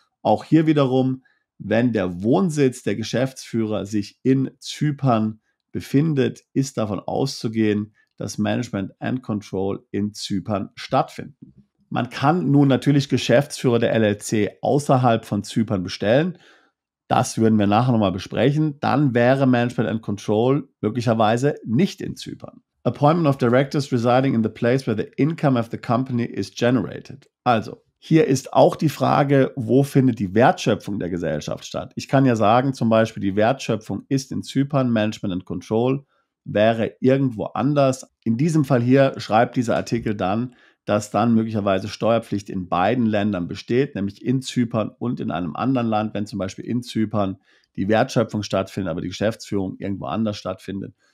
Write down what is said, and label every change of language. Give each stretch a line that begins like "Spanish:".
German: Auch hier wiederum, wenn der Wohnsitz der Geschäftsführer sich in Zypern befindet, ist davon auszugehen, dass Management and Control in Zypern stattfinden. Man kann nun natürlich Geschäftsführer der LLC außerhalb von Zypern bestellen. Das würden wir nachher nochmal besprechen. Dann wäre Management and Control möglicherweise nicht in Zypern.
English: Appointment of directors residing in the place where the income of the company is generated.
German: Also, hier ist auch die Frage, wo findet die Wertschöpfung der Gesellschaft statt? Ich kann ja sagen, zum Beispiel, die Wertschöpfung ist in Zypern, Management and Control wäre irgendwo anders. In diesem Fall hier schreibt dieser Artikel dann, dass dann möglicherweise Steuerpflicht in beiden Ländern besteht, nämlich in Zypern und in einem anderen Land, wenn zum Beispiel in Zypern die Wertschöpfung stattfindet, aber die Geschäftsführung irgendwo anders stattfindet.